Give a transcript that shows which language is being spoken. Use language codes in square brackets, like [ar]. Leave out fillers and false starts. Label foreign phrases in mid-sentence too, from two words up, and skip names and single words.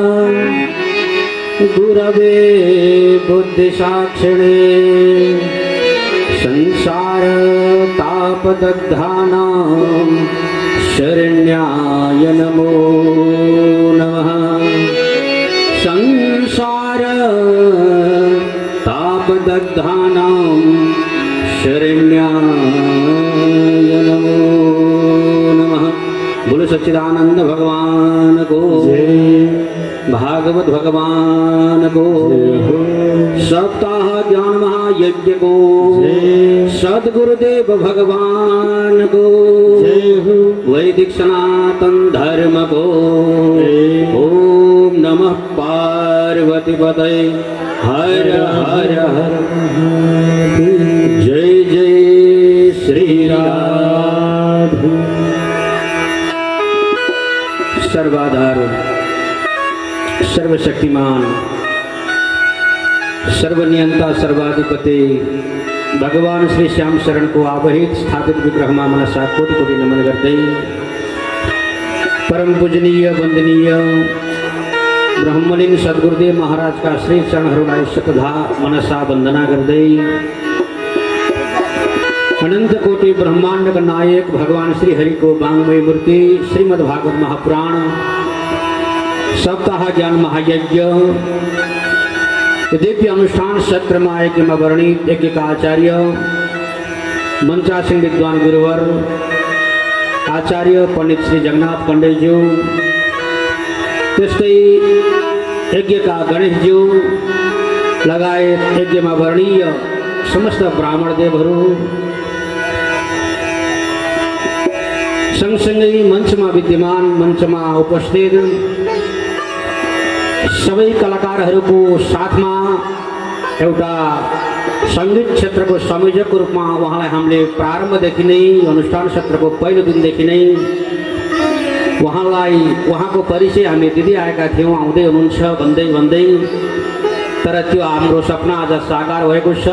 [sa] गुरवे बुद्धि साक्षिणे संसार तापदग्धानां शरण्याय नमो नमः संसार तापदग्धानां शरण्याय नमो नमः। [ne] बोलो सच्चिदानंद भगवान को भागवत भगवान को सप्ताह ज्ञान महायज्ञ को सद्गुरुदेव भगवान को वैदिक सनातन धर्म को [sa] ओम नमः पार्वती पतये हर हर हर जय जय श्री राधे। [ne] सर्वाधिक सर्वाधार सर्वशक्तिमान सर्वनियंता सर्वाधिपति भगवान श्री श्याम शरण को आवाहित स्थापित विग्रह मनसा कोटि कोटि नमन गर्दै परम पूजनीय वंदनीय ब्रह्मलीन सद्गुरुदेव महाराज का श्री चरणहरूलाई शतधा मनसा वंदना गर्दै अनंत कोटि ब्रह्मांड का नायक भगवान श्री हरि को वांग्मय मूर्ति श्रीमद् भागवत महापुराण सप्ताह ज्ञान महायज्ञ दिव्य अनुष्ठान सत्र में यज्ञ में वर्णित यज्ञ का आचार्य मंचासीन विद्वान गुरुवर आचार्य पंडित श्री जगन्नाथ पंडितज्यू त्यस्तै यज्ञ का गणेशज्यू लगायत यज्ञ में वर्णीय समस्त ब्राह्मण देवहरू सँगसँगै मञ्चमा विद्यमान मञ्चमा उपस्थित सबै कलाकारहरूको साथमा एउटा सङ्गीत क्षेत्रको संयोजकको रूपमा उहाँलाई हामीले प्रारम्भदेखि नै अनुष्ठान सत्रको पहिलो दिनदेखि नै उहाँको परिचय हामी दिँदै आएका थियौँ, आउँदै हुनुहुन्छ भन्दै भन्दै तर त्यो हाम्रो सपना आज साकार भएको छ।